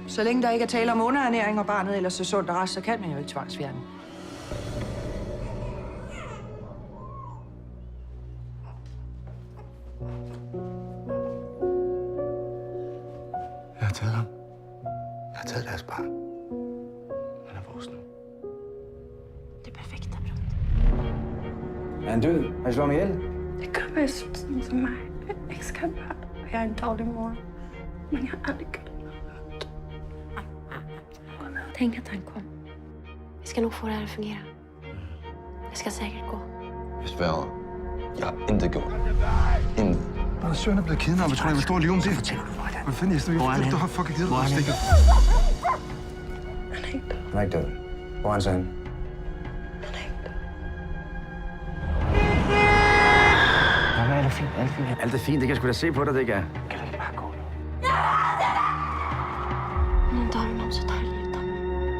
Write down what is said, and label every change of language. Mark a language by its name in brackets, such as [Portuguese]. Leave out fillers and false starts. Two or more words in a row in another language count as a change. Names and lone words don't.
[Danish] Så længe der ikke er tale om underernæring, og barnet ellers er sundt og rask, så kan man jo ikke tvangsfjerne. Jeg har taget ham. Jeg har taget deres barn. Han er vores nu. [Swedish] Det perfekta brott. [Danish] Er han død? Har I slået ham ihjel? [Swedish] Det kan vara sådan som mig. Jag älskar barn. Jag är en dålig mor. Men jag har aldrig kunnat. Tänk att han kom. Vi ska nog få det här att fungera. Det ska säkert gå. [Danish] Jeg sværger. Jeg har intet gjort. Intet. Min søn er blevet kidnappet. Tror jeg, hvor stor lige om det? Fortæller du mig, Hvad fanden er det? Hvor er han? Du har fucking givet mig stikket. [Swedish] Han är inte. [Danish] Han er ikke død. Hvor er han så henne? [Swedish] Han är inte. [Danish] Alt er fint. Alt er fint. Alt er fint. Det kan jeg sgu da se på dig, det ikke er. Kan du ikke bare gå nu? [Swedish] Någon dag är det någon som tar livet av mig.